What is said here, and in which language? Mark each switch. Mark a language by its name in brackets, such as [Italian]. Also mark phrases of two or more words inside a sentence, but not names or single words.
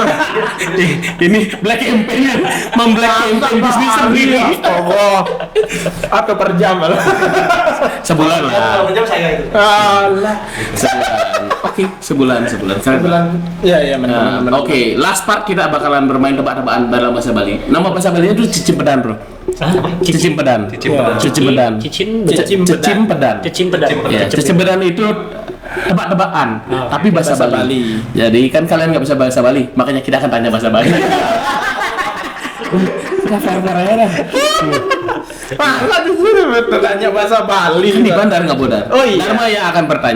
[Indonesian] Ini [English] black campaign- [Indonesian] nya memblack campaign bisnis sendiri. Oh, atau per jam malah. Sebulan lah. Kalau jam saya itu. Alah. Sebulan. Oke, sebulan. Bilang, ya benar. Oke, [English] last part [Indonesian] kita bakalan bermain tebak-tebakan dalam bahasa Bali. Nama bahasa Balinya itu Cicimpedan, bro. Cicimpedan. Cicimpedan. Cicimpedan. Ya, Cicimpedan itu tebak-tebakan, tapi bahasa bahasa Bali. Bali. Jadi kan kalian nggak bisa bahasa Bali, makanya kita akan tanya bahasa Bali. Kita fair-fair aja dah. Malah disuruh bertanya bahasa Bali. Ini bandar nggak bodar. Oh iya. Dharma yang akan bertanya.